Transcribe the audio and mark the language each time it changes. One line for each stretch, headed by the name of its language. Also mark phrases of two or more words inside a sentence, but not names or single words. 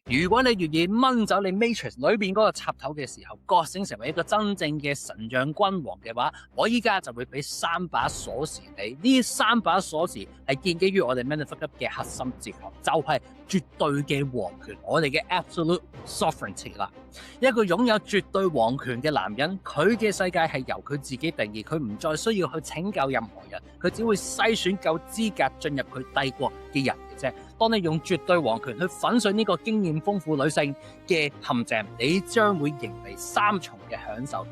Cantonese: 如果你願意掹走你 Matrix 裏邊嗰個插頭嘅時候，覺醒成為一個真正嘅神像君王嘅話，我依家就會俾3把鎖匙你。呢3把鎖匙係建基於我哋 Man of Fuck Up 嘅核心哲學，就係絕對嘅皇權，我哋嘅
English: absolute sovereignty
Cantonese: 啦。一個擁有絕對皇權嘅男人，佢嘅世界係由佢自己定義，佢唔再需要去拯救任何人，佢只會篩選夠資格進入佢帝國嘅人嘅啫。當你用絕對皇權去粉碎呢個經驗豐富女性嘅陷阱，你將會迎嚟3重嘅享受。